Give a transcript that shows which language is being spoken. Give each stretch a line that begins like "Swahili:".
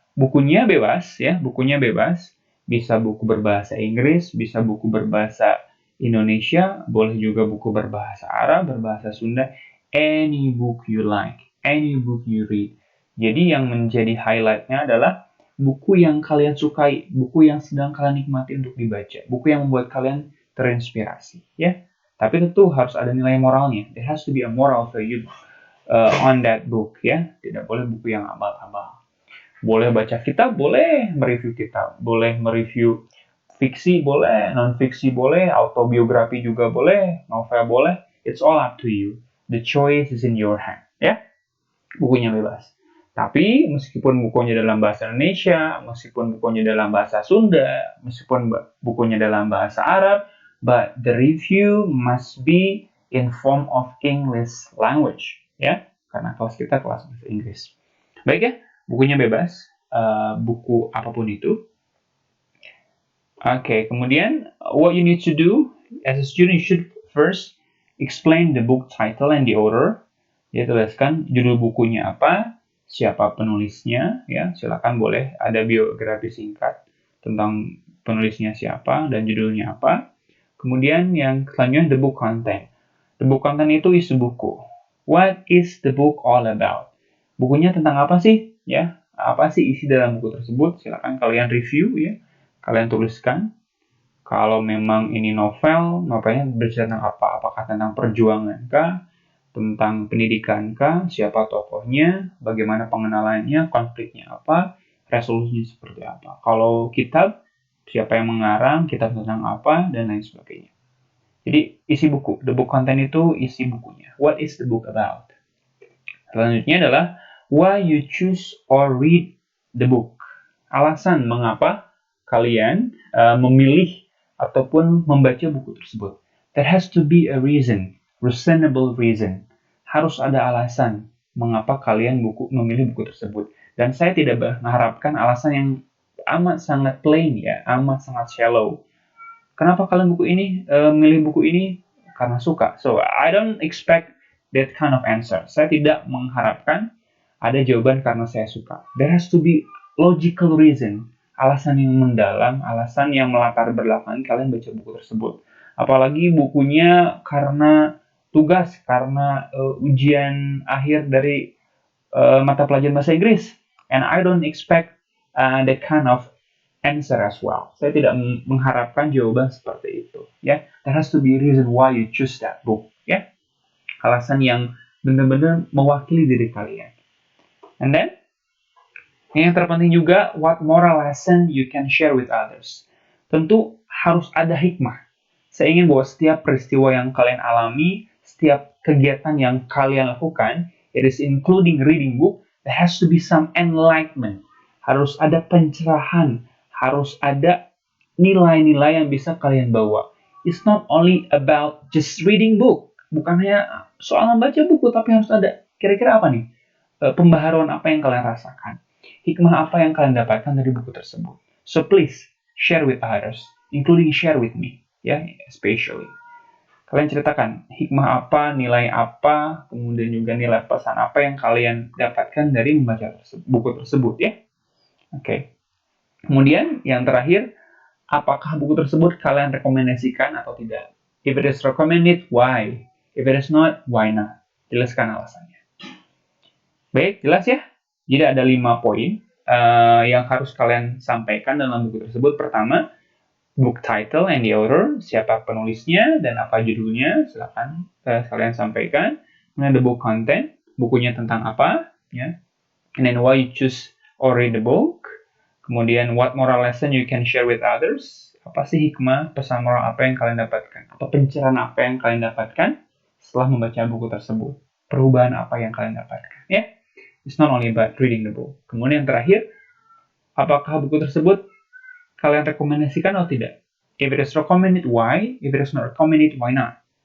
Indonesian: Bukunya bebas ya, bukunya bebas. Bisa buku berbahasa Inggris, bisa buku berbahasa Indonesia, boleh juga buku berbahasa Arab, berbahasa Sunda,
English: any book you like, any book you read.
Indonesian: Jadi yang menjadi highlight-nya adalah buku yang kalian sukai, buku yang sedang kalian nikmati untuk dibaca, buku yang membuat kalian terinspirasi ya. Tapi tentu harus ada nilai moralnya.
English: There has to be a moral value on that book ya.
Indonesian: Tidak boleh buku yang abal-abal. Boleh baca kitab, boleh mereview kitab, boleh mereview fiksi, boleh non-fiksi, boleh autobiografi juga boleh, novel boleh.
English: It's all up to you. The choice is in your hand, ya.
Indonesian: Bukunya bebas. Tapi meskipun bukunya dalam bahasa Indonesia, meskipun bukunya dalam bahasa Sunda, meskipun bukunya dalam bahasa Arab,
English: but the review must be in form of English language,
Indonesian: ya. Karena kelas kita kelas bahasa Inggris. Baik ya. Bukunya bebas, buku apapun itu.
English: Oke, kemudian what you need to do as a student, you should first explain the book title and the author.
Indonesian: Ya, tuliskan judul bukunya apa, siapa penulisnya, ya. Silakan boleh ada biografi singkat tentang penulisnya siapa dan judulnya apa. Kemudian yang selanjutnya
English: the book content. The book content
Indonesian: itu isi buku.
English: What is the book all about?
Indonesian: Bukunya tentang apa sih? Ya, apa sih isi dalam buku tersebut? Silakan kalian review ya. Kalian tuliskan. Kalau memang ini novelnya bercerita tentang apa? Apakah tentang perjuangan kah? Tentang pendidikan kah? Siapa tokohnya? Bagaimana pengenalannya? Konfliknya apa? Resolusinya seperti apa? Kalau kitab, siapa yang mengarang? Kitab tentang apa? Dan lain sebagainya. Jadi isi buku.
English: The book content
Indonesian: itu isi bukunya.
English: What is the book about?
Indonesian: Selanjutnya adalah
English: why you choose or read the book.
Indonesian: Alasan mengapa kalian memilih ataupun membaca buku tersebut.
English: There has to be a reason. reasonable reason.
Indonesian: Harus ada alasan mengapa kalian memilih buku tersebut. Dan saya tidak mengharapkan alasan yang amat sangat plain ya, amat sangat shallow. Kenapa kalian milih buku ini? Karena suka.
English: So, I don't expect that kind of answer.
Indonesian: Saya tidak mengharapkan ada jawaban karena saya suka.
English: There has to be logical reason.
Indonesian: Alasan yang mendalam, alasan yang melatar belakang kalian baca buku tersebut. Apalagi bukunya karena tugas, karena ujian akhir dari mata pelajaran bahasa Inggris.
English: And I don't expect that kind of answer as well.
Indonesian: Saya tidak mengharapkan jawaban seperti itu.
English: Ya, there has to be a reason why you choose that book.
Indonesian: Ya, alasan yang benar-benar mewakili diri kalian.
English: And then,
Indonesian: yang terpenting juga,
English: what moral lesson you can share with others.
Indonesian: Tentu harus ada hikmah. Saya ingin bahwa setiap peristiwa yang kalian alami, setiap kegiatan yang kalian lakukan,
English: it is including reading book, there has to be some enlightenment.
Indonesian: Harus ada pencerahan, harus ada nilai-nilai yang bisa kalian bawa.
English: It's not only about just reading book.
Indonesian: Bukan hanya soal membaca buku, tapi harus ada. Kira-kira apa nih? Pembaharuan apa yang kalian rasakan? Hikmah apa yang kalian dapatkan dari buku tersebut?
English: So please, share with others, including share with me. Ya, especially.
Indonesian: Kalian ceritakan hikmah apa, nilai apa, kemudian juga nilai pesan apa yang kalian dapatkan dari membaca buku tersebut ya. Oke. Kemudian yang terakhir, apakah buku tersebut kalian rekomendasikan atau tidak?
English: If it is recommended, why? If it is not, why not?
Indonesian: Jelaskan alasannya. Baik, jelas ya? Jadi ada 5 poin yang harus kalian sampaikan dalam buku tersebut. Pertama,
English: book title and the author,
Indonesian: siapa penulisnya dan apa judulnya, silakan kalian sampaikan. Kemudian
English: the book content,
Indonesian: bukunya tentang apa, ya.
English: And then why you choose or read the book.
Indonesian: Kemudian
English: what moral lesson you can share with others,
Indonesian: apa sih hikmah, pesan moral apa yang kalian dapatkan, atau pencerahan apa yang kalian dapatkan setelah membaca buku tersebut, perubahan apa yang kalian dapatkan, ya.
English: It's not only about reading the book.
Indonesian: Kemudian yang terakhir, apakah buku tersebut kalian rekomendasikan atau tidak?
English: If it is recommended, why? If it is not recommended, why not?